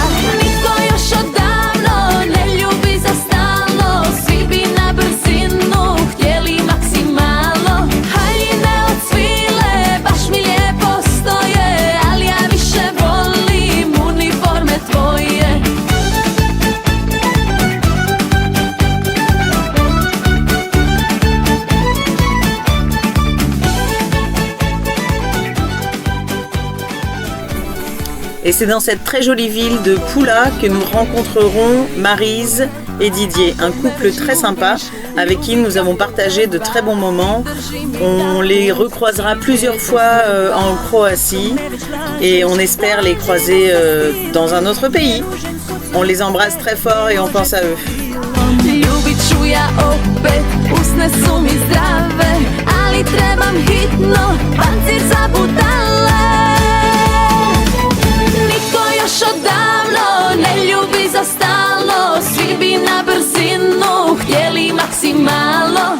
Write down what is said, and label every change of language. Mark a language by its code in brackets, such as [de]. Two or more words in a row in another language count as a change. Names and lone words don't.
[hr] Nitko još odavno ne ljubi za stalno. Svi bi na brzinu htjeli maksimalno. Haljine od svile baš mi lijepo stoje, ali ja više volim uniforme tvoje. [fr] Et c'est dans cette très jolie ville de Pula que nous rencontrerons Maryse et Didier, un couple très sympa avec qui nous avons partagé de très bons moments. On les recroisera plusieurs fois en Croatie et on espère les croiser dans un autre pays. On les embrasse très fort et on pense à eux. [hr] Ljubit ću ja opet, usne su mi zdrave, ali trebam hitno pancir za budale. Niko još odavno ne ljubi za stalno. Svi bi na brzinu htjeli maksimalno.